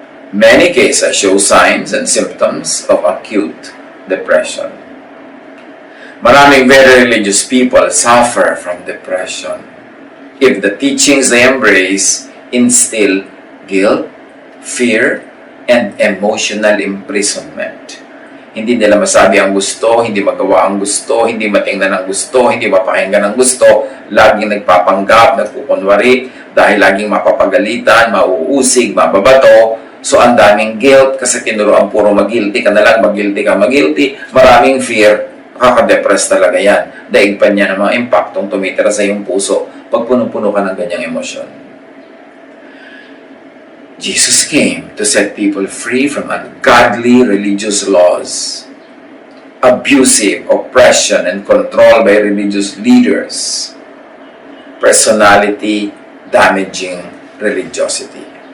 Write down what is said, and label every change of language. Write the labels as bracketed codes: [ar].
[en] Many cases show signs and symptoms of acute depression. [tl] Maraming [en] very religious people suffer from depression if the teachings they embrace instill guilt, fear, and emotional imprisonment. [tl] Hindi nila masabi ang gusto, hindi magawa ang gusto, hindi matingnan ang gusto, hindi mapakinggan ang gusto, laging nagpapanggap, nagkukunwari, dahil laging mapapagalitan, mauusig, mababato. So ang daming guilt kasi tinuruan puro mag-guilty ka na lang, mag-guilty ka, mag-guilty. Maraming fear, nakaka-depress talaga yan. Daig pa niya ng mga impaktong tumitira sa iyong puso pag puno-puno ka ng ganyang emosyon. [en] Jesus came to set people free from ungodly religious laws, abusive oppression and control by religious leaders, personality-damaging religiosity.